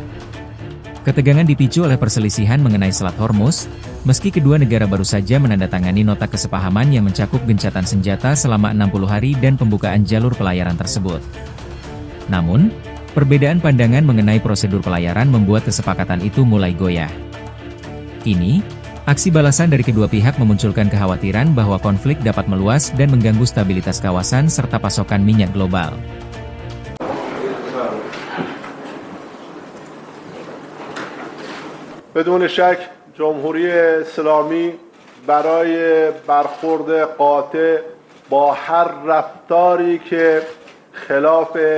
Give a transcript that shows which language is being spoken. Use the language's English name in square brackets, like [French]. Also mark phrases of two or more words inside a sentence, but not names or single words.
[Indonesian] Ketegangan dipicu oleh perselisihan mengenai Selat Hormuz, meski kedua negara baru saja menandatangani nota kesepahaman yang mencakup gencatan senjata selama 60 hari dan pembukaan jalur pelayaran tersebut. Namun, perbedaan pandangan mengenai prosedur pelayaran membuat kesepakatan itu mulai goyah. Kini, aksi balasan dari kedua pihak memunculkan kekhawatiran bahwa konflik dapat meluas dan mengganggu stabilitas kawasan serta pasokan minyak global. [Persian] بدون شک جمهوری اسلامی برای برخورد قاطع با هر رفتاری که خلاف